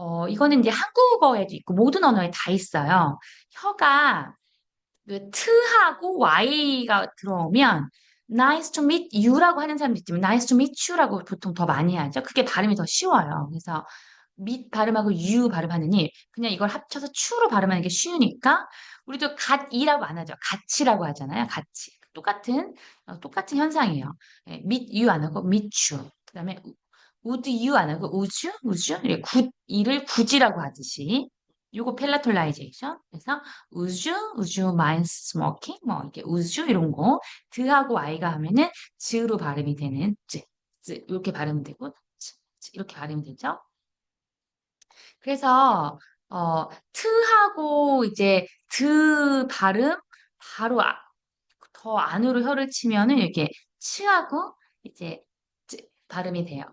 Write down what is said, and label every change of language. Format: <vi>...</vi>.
<ko>이거는 이제 한국어에도 있고 모든 언어에 다 있어요. 혀가 그 트하고 y가 들어오면</ko> <en>nice to meet you</en> <ko>라고 하는 사람도 있지만 nice to meet you라고 보통 더 많이 하죠. 그게 발음이 더 쉬워요. 그래서 meet 발음하고 you 발음하느니 그냥 이걸 합쳐서 추로 발음하는 게 쉬우니까 우리도 갓이라고 안 하죠. 같이라고 하잖아요. 같이. 똑같은 현상이에요. 예, meet you 안 하고 meet you. 그다음에 would you 안 하고 would you? would you? 이렇게 이를 굳이라고 하듯이 요거 펠라톨라이제이션. 그래서</ko> <en>would you mind smoking?</en> <ko>뭐 이렇게 would you 이런 거 드하고 i가 하면은 즈로 발음이 되는 이렇게 발음이 되고 이렇게 발음이 되죠. 그래서 트하고 이제 드 발음 바로 더 안으로 혀를 치면은 이렇게 치하고 이제 발음이 돼요.</ko>